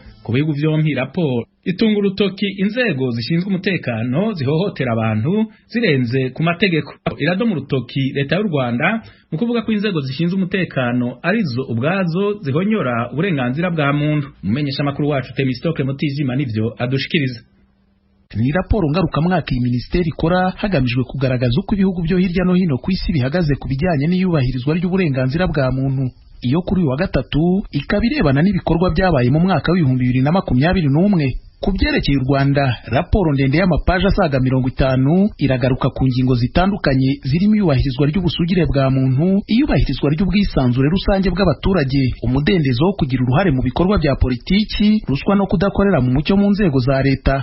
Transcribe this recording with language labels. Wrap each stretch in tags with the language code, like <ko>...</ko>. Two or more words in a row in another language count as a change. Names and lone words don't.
<rn>Ku bihugu vyompi raporo itunga urutoki inzego zishinzwe umutekano zihohotera abantu zirenze ku mategeko. Iradoma urutoki leta y'u Rwanda mu kuvuga ko inzego zishinzwe umutekano arizo ubwazo zihonyora uburenganzira bwa muntu. Umumenyesha makuru wacu Temistoke Mutijima nivyo adushikiriza.</rn> <rw>Ni raporo ngarukamwaka iyi ministeri ikora hagamijwe kugaragaza uko ibihugu byo hirya no hino ku isi bihagaze ku bijyanye n'iyubahirizwa ry'uburenganzira bwa muntu. Iyo kuri uyu wa gatatu ikaba irebana n'ibikorwa byabaye mu mwaka w'2021. Ku byerekeye u Rwanda, raporo ndende y'amapaje asaga 50 iragaruka ku ngingo zitandukanye zirimo iyubahirizwa ry'ubusugire bwa muntu, iyubahirizwa ry'ubwisanzure rusange bw'abaturage, umudendezo wo kugira uruhare mu bikorwa bya politiki, ruswa no kudakorera mu mucyo mu nzego za leta.</rw>